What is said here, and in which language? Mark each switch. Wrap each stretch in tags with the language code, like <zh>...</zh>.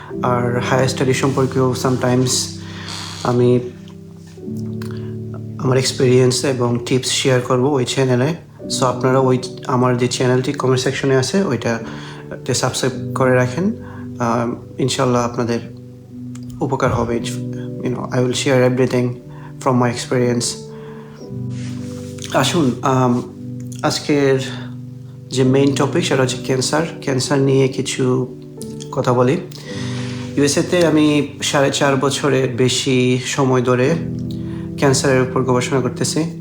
<bn>আর higher study সম্পর্কেও sometimes আমি আমার এক্সপিরিয়েন্স এবং টিপস শেয়ার করব ওই চ্যানেলে। সো আপনারা আমার যে চ্যানেলটি কমেন্ট সেকশনে আছে ওইটাতে সাবস্ক্রাইব করে রাখেন। ইনশাল্লাহ আপনাদের উপকার হবে।</bn> <en>I will share everything from my experience.</en> <bn>আসুন আজকের যে মেইন টপিক সেটা হচ্ছে ক্যান্সার নিয়ে কিছু কথা বলি। ইউএসএতে আমি 4.5 বছরের বেশি সময় ধরে ক্যান্সারের উপর গবেষণা করতেছি।</bn>